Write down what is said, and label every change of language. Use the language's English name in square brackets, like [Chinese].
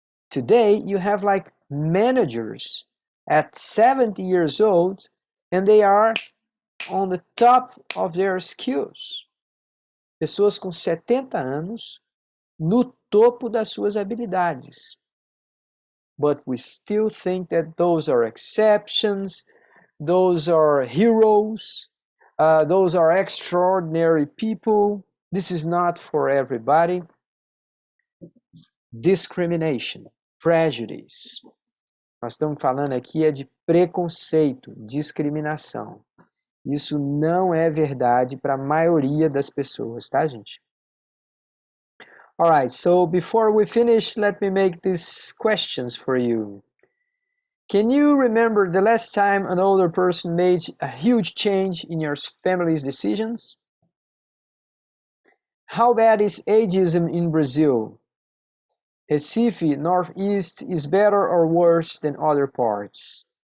[English] Today, you have like managers at 70 years old, and they are on the top of their skills. [Portuguese] Pessoas com 70 anos no topo das suas habilidades. [English] But we still think that those are exceptions, those are heroes, those are extraordinary people. This is not for everybody. Discrimination, prejudice. [Portuguese] Nós estamos falando aqui de preconceito, discriminação. Isso não é verdade para a maioria das pessoas, tá, gente? [English] All right, so before we finish, let me make these questions for you. Can you remember the last time an older person made a huge change in your family's decisions? How bad is ageism in Brazil? Recife, Northeast is better or worse than other parts?